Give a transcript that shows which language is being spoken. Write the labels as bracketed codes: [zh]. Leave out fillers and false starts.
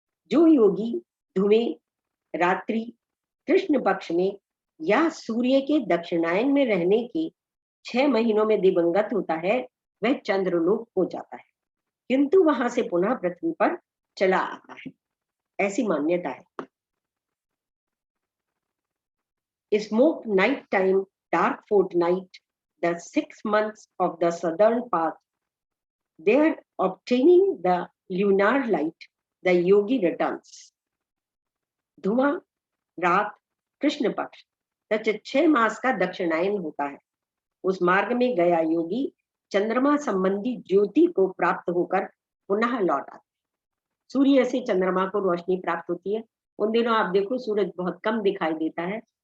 [hi] जो योगी धूमे, रात्रि, कृष्ण पक्ष में या सूर्य के दक्षिणायन में रहने के 6 महीनों में दिवंगत होता है वह चंद्रलोक हो जाता है, किंतु वहां से पुनः पृथ्वी पर चला आता है। ऐसी मान्यता है। [en] Smoke night time dark fortnight the 6 months of the southern path, there obtaining the lunar light, the yogi returns. [hi] धुआं, रात, कृष्ण पक्ष तथा 6 मास का दक्षिणायन होता है। उस मार्ग में गया योगी चंद्रमा संबंधी ज्योति को प्राप्त होकर पुनः लौट आता है। सूर्य से चंद्रमा को रोशनी प्राप्त होती है। उन दिनों आप देखो सूरज बहुत कम दिखाई देता है।